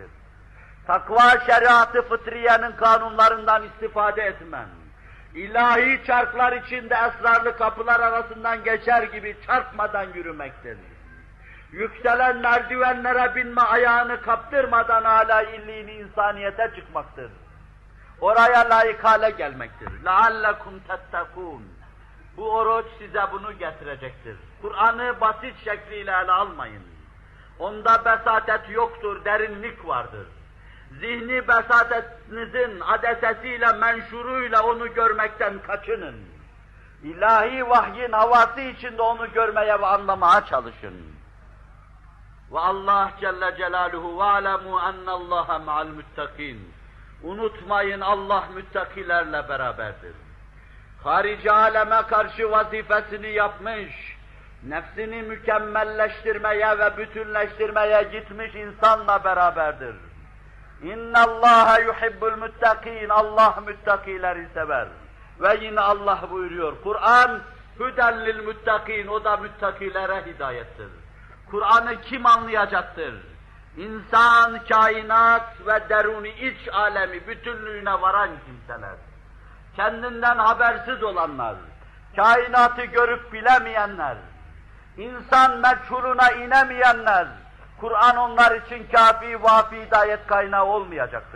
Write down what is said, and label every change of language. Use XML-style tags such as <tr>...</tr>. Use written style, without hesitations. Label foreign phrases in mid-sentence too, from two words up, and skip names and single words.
<tr>Takva, şeriat-ı fıtriyenin kanunlarından istifade etmen, ilahi çarklar içinde esrarlı kapılar arasından geçer gibi çarpmadan yürümektir. Yükselen merdivenlere binme, ayağını kaptırmadan âlâ illiğini insaniyete çıkmaktır. Oraya layık hale gelmektir.</tr> <ar>لَعَلَّكُمْ تَتَّقُونَ</ar> <tr>Bu oruç size bunu getirecektir. Kur'an'ı basit şekliyle ele almayın. Onda besatet yoktur, derinlik vardır. Zihni besatetinizin adesesiyle, menşuruyla onu görmekten kaçının. İlahi vahyin havası içinde onu görmeye ve anlamaya çalışın. Ve Allah</tr> <ar>جل جلاله وَعَلَمُوا اَنَّ اللّٰهَ مَعَ الْمُتَّقِينَ</ar> <tr>Unutmayın, Allah müttakilerle beraberdir. Harici aleme karşı vazifesini yapmış, nefsini mükemmelleştirmeye ve bütünleştirmeye gitmiş insanla beraberdir.</tr> <ar>اِنَّ اللّٰهَ يُحِبُّ الْمُتَّقِينَ</ar> <tr>Allah müttakileri sever. Ve yine Allah buyuruyor, Kur'an</tr> <ar>هدى للمتقين,</ar> <tr>o da müttakilere hidayettir. Kur'an'ı kim anlayacaktır? İnsan, kainat ve deruni iç alemi bütünlüğüne varan kimseler, kendinden habersiz olanlar, kainatı görüp bilemeyenler, insan meçhuluna inemeyenler, Kur'an onlar için kafi, vafi hidayet kaynağı olmayacaktır.</tr>